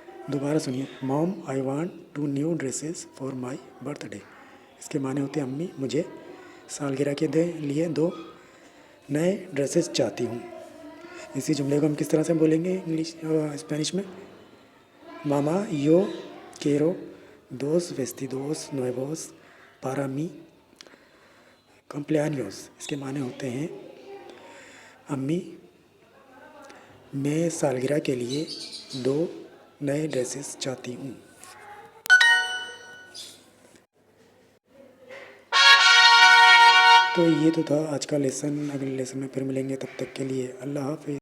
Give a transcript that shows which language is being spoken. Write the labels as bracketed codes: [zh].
[hi] दोबारा सुनिए, [en] mom I want two new dresses for my birthday, [hi] इसके माने होते हैं अम्मी मुझे सालगिरह के लिए दो नए ड्रेसेस चाहती हूँ। इसी जुमले को हम किस तरह से बोलेंगे स्पेनिश में? [es] मामा यो quiero dos vestidos nuevos para mi cumpleaños। [hi] इसके माने होते हैं अम्मी, मैं सालगिरह के लिए 2 नए ड्रेसेस चाहती हूँ। तो ये तो था आज का लेसन। अगले लेसन में फिर मिलेंगे, तब तक के लिए अल्लाह हाफिज़।